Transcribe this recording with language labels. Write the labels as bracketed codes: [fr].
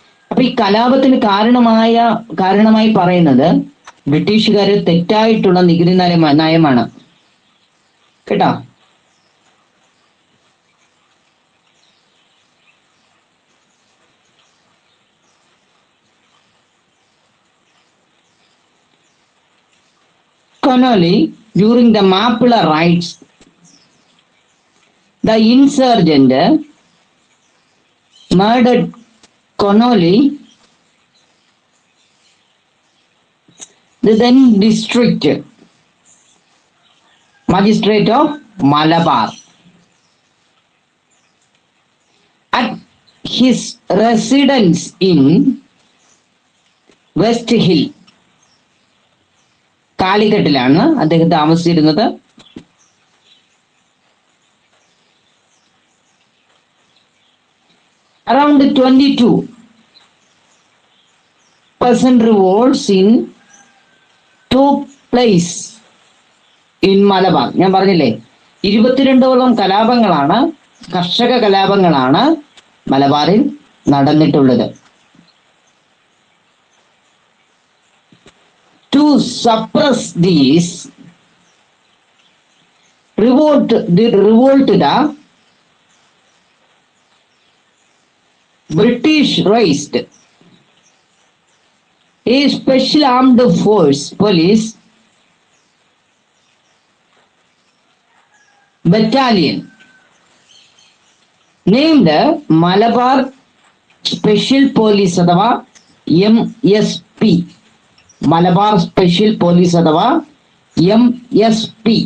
[ml] അപ്പൊ ഈ കലാപത്തിന് കാരണമായി പറയുന്നത് ബ്രിട്ടീഷുകാര് തെറ്റായിട്ടുള്ള നികുതി നയമാണ്. കേട്ടോ, [en] Connolly, during the Mappila riots, the insurgent murdered Connolly, the then district magistrate of Malabar, at his residence in West Hill. [ml] കാലിക്കട്ടിലാണ് അദ്ദേഹം താമസിച്ചിരുന്നത്. [en] Around 22% revolts took place in Malabar. [ml] ഞാൻ പറഞ്ഞില്ലേ, 22ഓളം കലാപങ്ങളാണ്, കർഷക കലാപങ്ങളാണ് മലബാറിൽ നടന്നിട്ടുള്ളത്. [en] To suppress these revolt, the British raised a special armed police battalion named Malabar Special Police [ml] അഥവാ [en] MSP. [ml] Malabar special police അഥവാ MSP.